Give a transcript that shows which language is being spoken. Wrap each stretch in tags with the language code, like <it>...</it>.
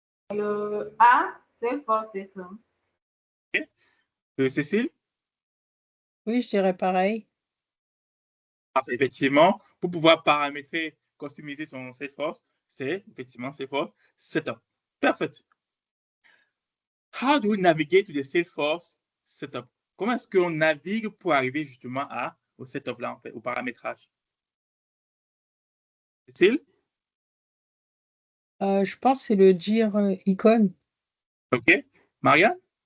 <fr>Le A, Salesforce System. OK. Cécile? Oui, je dirais pareil. Parfait. Effectivement, pour pouvoir paramétrer, customiser son Salesforce, c'est effectivement Salesforce Setup.</fr> <en>Perfect. How do we navigate to the Salesforce Setup?</en> <fr>Comment est-ce qu'on navigue pour arriver justement au setup là, en fait, au paramétrage? Cécile? Je pense que c'est le dire icône. OK. Marianne?</fr>